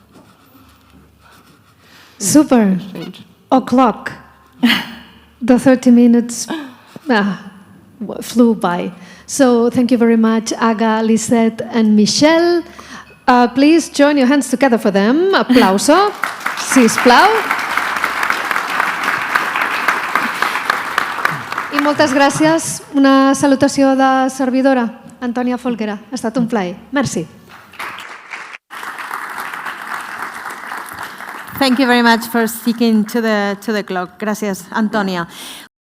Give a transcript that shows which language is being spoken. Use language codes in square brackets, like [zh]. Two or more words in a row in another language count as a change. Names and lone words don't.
[en] super change. O'clock. The 30 minutes flew by. So thank you very much, Aga, Lisette, and Michel. Please join your hands together for them. [ca] Applauso, sisplau. I moltes gràcies. Una salutació de servidora, Antònia Folguera. Ha estat un plaer. Merci. [en] Thank you very much for sticking to the clock. [es] Gracias, Antònia.